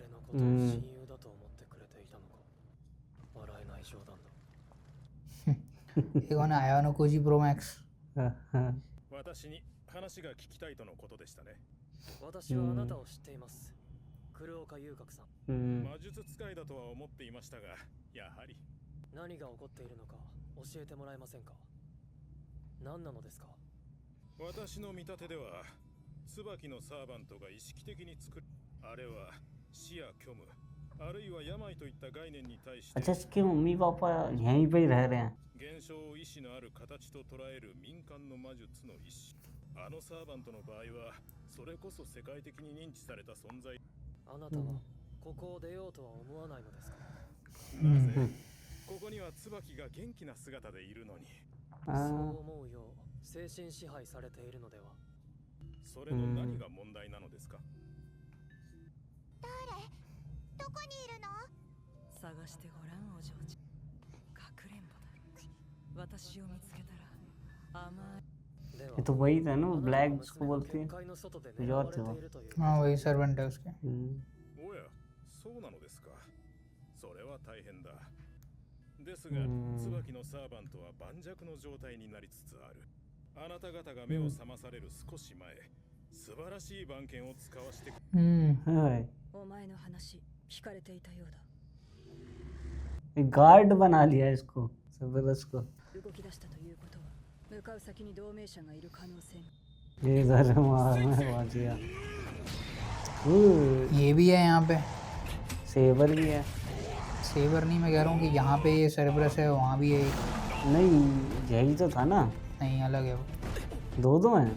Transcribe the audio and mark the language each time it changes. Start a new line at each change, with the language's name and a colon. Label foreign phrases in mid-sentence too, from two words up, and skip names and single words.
Hindi: ये कौन है? आया नो कोजी प्रो मैक्स।
Japanese: 私に話が聞きたいとのことでしたね。私はあなたを知っています。黒岡遊郭さん。魔術使いだとは思っていましたが、やはり何が起こっているのか教えてもらえませんか。何なのですか。私の見立てでは、椿のサーバントが意識的に作るあれは死や虚無、あるいは病といった概念に対して。
Hindi: अच्छा, इसके मम्मी पापा यहीं पे ही रह रहे हैं।
Japanese: 現象を意志のある形と捉える民間の魔術の一種。あのサーバントの場合はそれこそ世界的に認知された存在。あなたはここを出ようとは思わないのですか。なぜここには椿が元気な姿でいるのに。そう思うよう精神支配されているのでは。それの何が問題なのですか。誰？どこにいるの？探してごらんお嬢ちゃん。かくれんぼだ。私を見つけたら甘い。
Hindi: ये तो वही था ना, ब्लैक जिसको बोलते हैं। कुछ और थे वो। हाँ वही सर्वेंट है उसके।
Japanese: おや、そうなのですか。それは大変だ。ですが、椿のサーバントは盤石の状態になりつつある。あなた方が目を覚まされる少し前、素晴らしい番犬を使わせて。お前の話聞かれていたようだ。
Hindi: गार्ड बना लिया इसको, जबरदस्त को।
Japanese: 動き出したということは向かう先に同盟者がいる可能性。
Hindi: ये इधर मारना है बाजिया। ये भी है यहाँ पे। सेवर भी है। सेवर नहीं, मैं कह रहा हूँ कि यहाँ पे ये सर्बरस है, वहाँ भी है। नहीं, यही तो था ना। नहीं, अलग है वो। दो हैं।